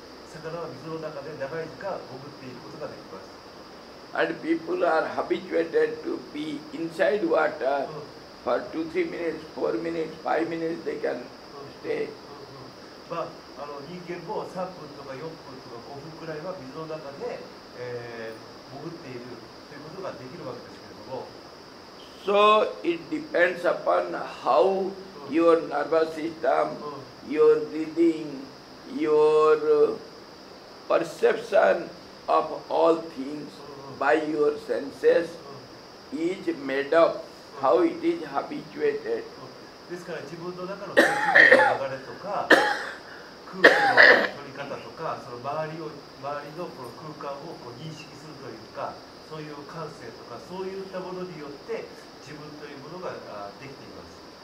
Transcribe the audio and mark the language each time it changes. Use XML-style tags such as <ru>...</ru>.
<ja>魚は水の中で長い時間潜っていることができます。</ja> <en>And people are habituated to be inside water for 2-3 minutes, 4 minutes, 5 minutes they can stay.</en> <ja>まあ、人間も3分とか4分とか5分くらいは水の中で、潜っているということができるわけですけれども、</ja> <en>So it depends upon how your nervous system, your breathing, your perception of all things by your senses is made up, how it is habituated.</en> <ja>ですから自分の中の血液の流れとか空気の取り方とか、その周りのこの空間をこう認識するというか、そういう感性とかそういったものによって自分というものができています。</ja>